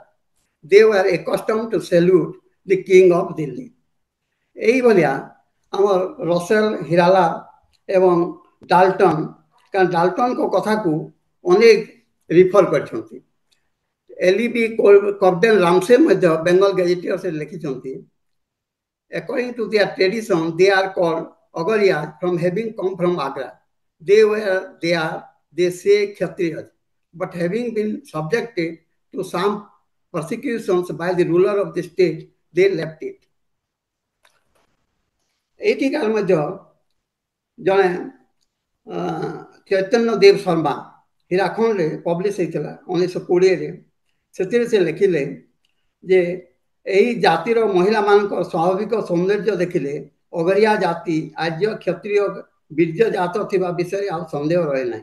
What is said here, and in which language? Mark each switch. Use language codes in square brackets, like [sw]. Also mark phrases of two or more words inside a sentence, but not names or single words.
[en] They were accustomed to salute the king of Delhi. [or] এইভଳିଆ ଆମର ରସେଲ ହିରାଲା ଏବଂ ଡାଲ୍ଟନ, କାରଣ ଡାଲ୍ଟନଙ୍କ କଥାକୁ ଅନେକ ରିଫର କରିଛନ୍ତି। ଏଲିବି କର୍ଡେନ ରାମସେ ମଧ୍ୟ ବେଙ୍ଗଲ ଗେଜେଟିୟର୍ସରେ ଲେଖିଛନ୍ତି [en] according to their tradition they are called Aghariyas from having come from Agra. They say Kshatriyas. but having been subjected to some persecutions by the ruler of the state, they left it. [or] ଏଇଠିକାର ମଧ୍ୟ ଜଣେ ଚୈତନ୍ୟ ଦେବ ଶର୍ମା ହୀରାଖଣ୍ଡରେ ପବ୍ଲିଶ ହେଇଥିଲା 1920ରେ। ସେଥିରେ ସେ ଲେଖିଲେ ଯେ ଏହି ଜାତିର ମହିଳାମାନଙ୍କ ସ୍ୱାଭାବିକ ସୌନ୍ଦର୍ଯ୍ୟ ଦେଖିଲେ ଅଗରିଆ ଜାତି ଆର୍ଯ୍ୟ କ୍ଷତ୍ରିୟ ବୀର୍ଯ୍ୟ ଜାତ ଥିବା ବିଷୟରେ ଆଉ ସନ୍ଦେହ ରହେ ନାହିଁ।